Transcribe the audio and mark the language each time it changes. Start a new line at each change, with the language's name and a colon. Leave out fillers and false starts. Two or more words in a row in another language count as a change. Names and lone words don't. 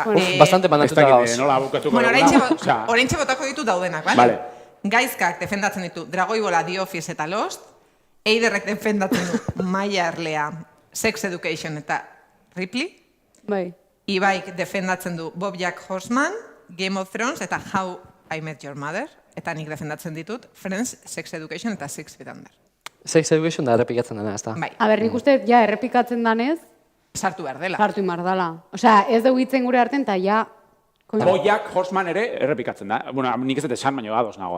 Basque: Bastante banatuta gauz. Nola bukatuko bueno, oraintxe botako ditu daudenak, vale? Gaizkak defendatzen ditu Dragoibola, The Office eta Lost. Eiderrek defendatzen du Maia Erlea, Sex Education eta Ripley. Bai. Ibaik defendatzen du BoJack Horseman, Game of Thrones eta How I Met Your Mother. Eta nik defendatzen ditut Friends, Sex Education eta 6 Feet Under. Sex Education da errepikatzen dena, ez da? Bai. Nik uste, ja, errepikatzen danez, sartu behar dela. Sartu behar dela. Osea, ez dugu hitzen gure artean, eta ja... BoJack Horseman ere errepikatzen da. Bueno, nik ez dut esan, baina ados nagoa.